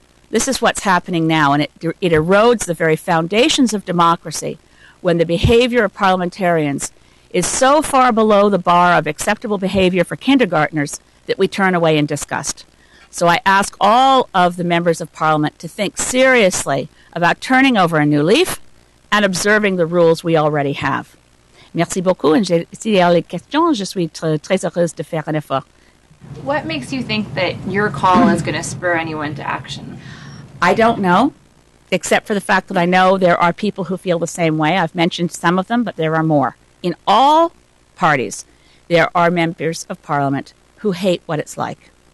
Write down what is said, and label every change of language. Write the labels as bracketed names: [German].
[English] This is what's happening now, and it erodes the very foundations of democracy when the behavior of parliamentarians is so far below the bar of acceptable behavior for kindergartners that we turn away in disgust. So I ask all of the members of Parliament to think seriously about turning over a new leaf and observing the rules we already have. [French] Merci beaucoup. Et s'il y a les questions, je suis très heureuse de faire un effort. [English] What makes you think that your call is going to spur anyone to action? I don't know, except for the fact that I know there are people who feel the same way. I've mentioned some of them, but there are more. In all parties, there are members of Parliament who hate what it's like.